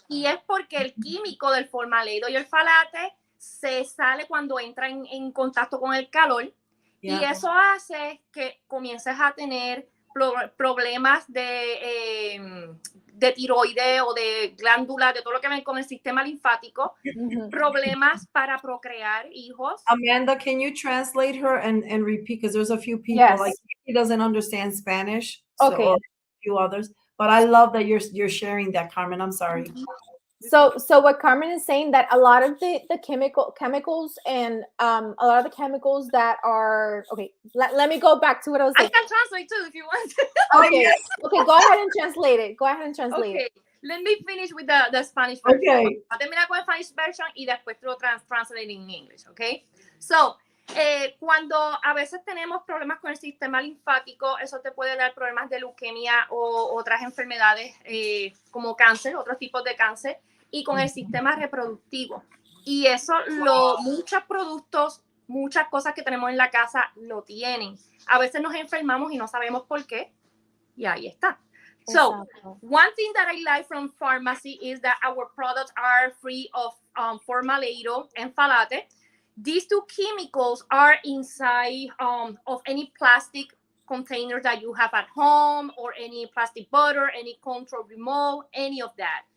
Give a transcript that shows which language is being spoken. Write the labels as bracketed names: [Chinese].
[Spanish] Y es porque el químico del formaldehído y el ftalate se sale cuando entra en contacto con el calor, y eso hace que comiences a tener problemas de tiroides o de glándulas, de todo lo que ven con el sistema linfático, problemas para procrear hijos. [English] Amanda, can you translate her and repeat? Because there's a few people, like he doesn't understand Spanish, or a few others. But I love that you're sharing that, Carmen. I'm sorry. So what Carmen is saying, that a lot of the chemicals and a lot of the chemicals that are let me go back to what I was saying. I can translate too if you want. Okay, go ahead and translate it. Let me finish with the Spanish version. Okay. I'll [Spanish] terminar con el [English] Spanish version [Spanish] y después lo [English] translate in English, okay? [Spanish] So, cuando a veces tenemos problemas con el sistema linfático, eso te puede dar problemas de leucemia o otras enfermedades como cáncer, otros tipos de cáncer, y con el sistema reproductivo. Y eso, muchos productos, muchas cosas que tenemos en la casa lo tienen. A veces nos enfermamos y no sabemos por qué, y ahí está. [English] So, one thing that I like from pharmacy is that our products are free of formaldehído and ftalate. These two chemicals are inside of any plastic container that you have at home, or any plastic bottle, any control remote, any of that.